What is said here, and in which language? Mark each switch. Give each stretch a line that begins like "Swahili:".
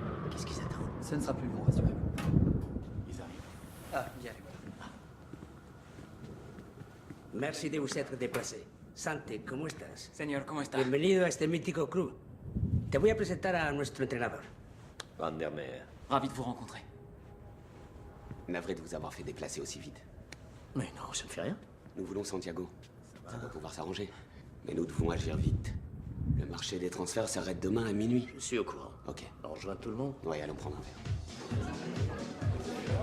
French: Qu'est-ce qu'ils attendent? Ça ne sera plus long, rassurez-vous. Ils arrivent. Ah, bien. Merci de vous être déplacé.
Spanish: Santi, ¿cómo estás? Señor, ¿cómo está? Bienvenido a este mítico club. Te voy a presentar a nuestro entrenador. Vandermeer.
French: Ravi de vous rencontrer. Navré de vous avoir fait déplacer aussi vite. Mais non, ça ne fait rien. Nous voulons Santiago. Ça doit pouvoir s'arranger. Mais nous devons agir vite. Le marché des transferts s'arrête demain à minuit. Je suis au courant. Ok. On rejoint tout le monde. Ouais, allons prendre un verre.